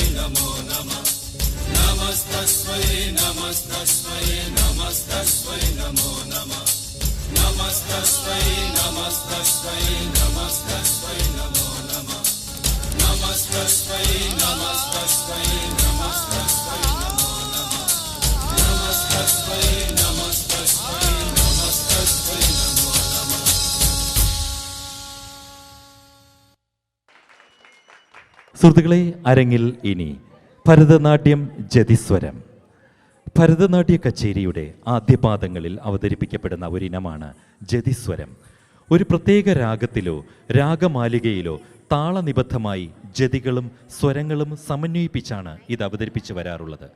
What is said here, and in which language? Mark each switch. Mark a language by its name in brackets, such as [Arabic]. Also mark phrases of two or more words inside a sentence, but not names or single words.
[Sanskrit] नमो नमः नमस्तस्मै नमस्तस्मै नमस्तस्मै नमो नमः नमस्तस्मै नमस्तस्मै नमस्तस्मै नमो नमः नमस्तस्मै नमस्तस्मै नमस्तस्मै नमो नमः नमस्तस्मै नमस्तस्मै नमस्तस्मै नमो नमः [Malayalam] സുഹൃത്തുക്കളെ, അരങ്ങിൽ ഇനി ഭരതനാട്യം ജതിസ്വരം. ഭരതനാട്യ കച്ചേരിയുടെ ആദ്യപാദങ്ങളിൽ അവതരിപ്പിക്കപ്പെടുന്ന ഒരിനമാണ് ജതിസ്വരം. ഒരു പ്രത്യേക രാഗത്തിലോ രാഗമാലികയിലോ താളനിബദ്ധമായി ജതികളും സ്വരങ്ങളും സമന്വയിപ്പിച്ചാണ് ഇത് അവതരിപ്പിച്ചു വരാറുള്ളത്.